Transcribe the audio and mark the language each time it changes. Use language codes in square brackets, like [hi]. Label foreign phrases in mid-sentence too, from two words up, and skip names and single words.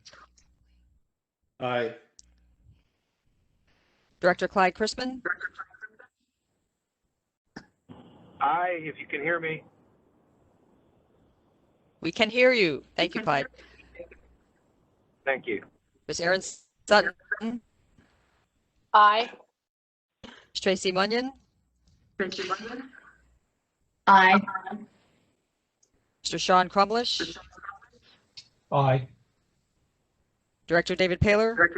[en] Aye. Director Clyde Chrisman. Aye, if you can hear me. We can hear you. Thank you, Clyde. Thank you. Ms. Erin Sutton. Aye. Ms. Tracy Munyon. Aye. Mr. Sean Crumlish. Aye. Director David Paler.